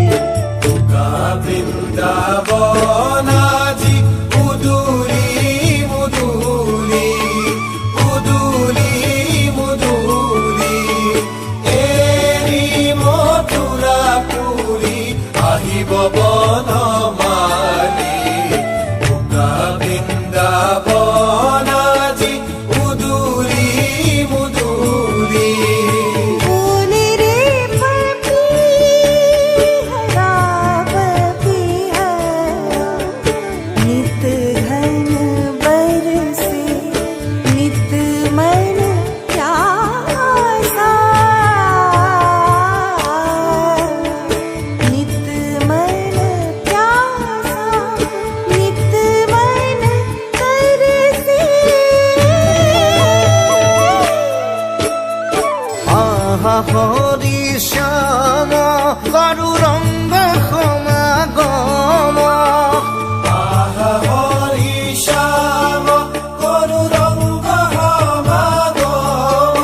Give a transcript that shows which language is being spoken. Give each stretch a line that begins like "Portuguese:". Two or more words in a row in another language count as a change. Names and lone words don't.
Assamese: বৃন্দাবন আজি মুদুলি মুদুলি মুদুলি মুদুলি এৰি মথুৰা পুৰী আহিব বনমালী বৃন্দাবন আজি মুদুলি মুদুলি
Hindi: बोले रे पपी हरा पपी है नित घन बरसे नित मन प्यासा नित मन प्यासा नित मन तरसे
Assamese: আহা হৰি শ্যাম গৰু ৰংগ সমাগম হৰি শ্যাম করু রঙ্গ সমাগম